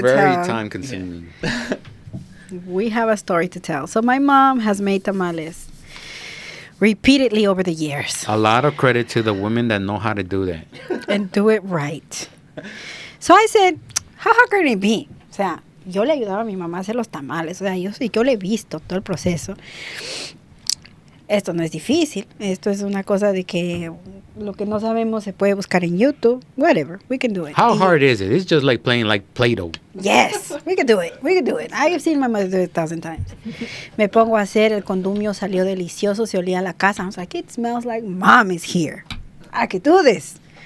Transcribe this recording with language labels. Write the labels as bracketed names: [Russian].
[English] very tell. time consuming. We have a story to tell. So my mom has made tamales repeatedly over the years A lot of credit to the women that know how to do that. and do it right. So I said, how hard can it be? [Spanish] O sea, yo le ayudaba a mi mamá a hacer los tamales. O sea, yo le he visto todo el proceso. Esto no es difícil. Esto es una cosa de que lo que no sabemos se puede buscar en YouTube. [English] Whatever. We can do it. How hard is it? It's just like playing like Play-Doh. Yes, we can do it. We can do it. I have seen my mother do it 1,000 times. [Spanish] Me pongo a hacer, el condumio salió delicioso, se olía la casa. [English] I was like, it smells like mom is here. I could do this.